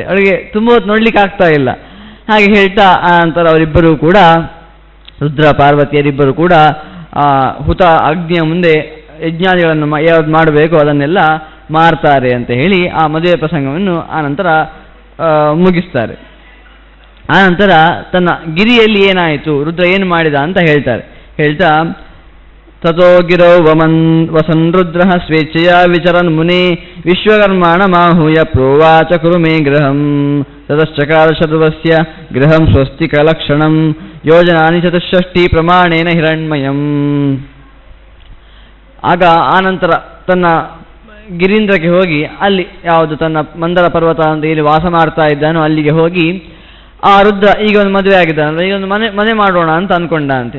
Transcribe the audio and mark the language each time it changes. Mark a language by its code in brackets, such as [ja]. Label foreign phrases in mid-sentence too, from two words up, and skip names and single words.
[kn] ಅವಳಿಗೆ ತುಂಬ ಹೊತ್ತು ನೋಡ್ಲಿಕ್ಕೆ ಆಗ್ತಾ ಇಲ್ಲ. ಹಾಗೆ ಹೇಳ್ತಾ ಆ ನಂತರ ಅವರಿಬ್ಬರೂ ಕೂಡ ರುದ್ರ ಪಾರ್ವತಿಯರಿಬ್ಬರು ಕೂಡ ಹುತ ಅಗ್ನಿಯ ಮುಂದೆ ಯಜ್ಞಾದಿಗಳನ್ನು ಯಾವ್ದು ಮಾಡಬೇಕು ಅದನ್ನೆಲ್ಲ ಮಾಡ್ತಾರೆ ಅಂತ ಹೇಳಿ ಆ ಮದುವೆ ಪ್ರಸಂಗವನ್ನು ಆನಂತರ ಮುಗಿಸ್ತಾರೆ. ಆನಂತರ ತನ್ನ ಗಿರಿಯಲ್ಲಿ ಏನಾಯಿತು, ರುದ್ರ ಏನು ಮಾಡಿದ ಅಂತ ಹೇಳ್ತಾ [sa] ತಥೋ ಗಿರೌ ವಸನ್ ರುದ್ರ ಸ್ವೇಚ್ಛೆಯ ವಿಚರನ್ ಮುನಿ ವಿಶ್ವಕರ್ಮಾಣ ಮಾಹೂಯ ಪ್ರೋವಾಚ ಕುರು ಮೇ ಗೃಹಂ ತತಶ್ಚಕಾರ ಶರ್ವಸ್ಯ ಗೃಹಂ ಸ್ವಸ್ತಿಕ ಲಕ್ಷಣಂ ಯೋಜನಾನಿ ಚತುಷ್ಷಷ್ಟಿ ಪ್ರಮಾಣೇನ ಹಿರಣ್ಮಯಂ. [kn] ಆಗ ಆನಂತರ ತನ್ನ ಗಿರೀಂದ್ರಕ್ಕೆ ಹೋಗಿ ಅಲ್ಲಿ ಯಾವುದು ತನ್ನ ಮಂದರ ಪರ್ವತ ಅಂತ ಇಲ್ಲಿ ವಾಸ ಮಾಡ್ತಾ ಇದ್ದಾನೋ ಅಲ್ಲಿಗೆ ಹೋಗಿ ಆ ರುದ್ರ ಈಗ ಒಂದು ಮದುವೆ ಆಗಿದ್ದಾನಲ್ಲ, ಈಗ ಒಂದು ಮನೆ ಮಾಡೋಣ ಅಂತ ಅನ್ಕೊಂಡ ಅಂತೆ.